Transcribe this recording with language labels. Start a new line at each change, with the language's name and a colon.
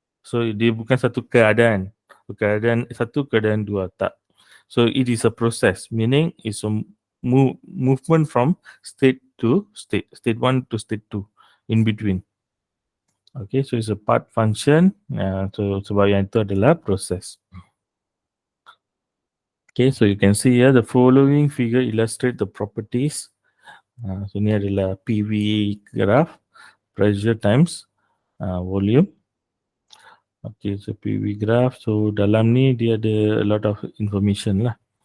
Malay: So dia bukan satu keadaan. Satu, keadaan dua, tak.
English: So it is a process, meaning it's a movement from state to state, state 1 to state 2, in between. Okay, so it's a part function.
Malay: So sebab yang itu adalah proses.
English: Okay, so you can see here the following figure illustrate the properties. So
Malay: ni adalah
English: PV graph, pressure times volume. Okay, so PV graph. So
Malay: dalam ni dia ada
English: a lot of information
Malay: lah.